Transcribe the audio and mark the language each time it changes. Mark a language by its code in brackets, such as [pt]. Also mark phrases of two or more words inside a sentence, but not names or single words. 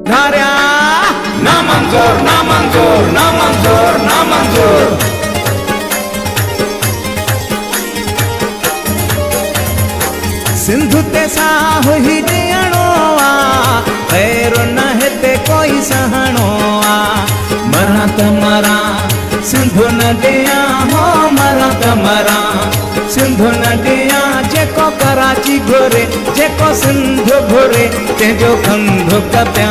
[sd] धारिया ना मंजूर ना मंजूर ना मंजूर ना मंजूर। सिंधु ते साहु ही ॾियणो आ ख़ैर न हिते कोई सहणो आ। मरा त मरा सिंधु न ॾियां हो मरा त मरा सिंधु न ॾियां जेको कराची घुरे जेको सिंधु घुरे तंहिंजो कंधु कपियां।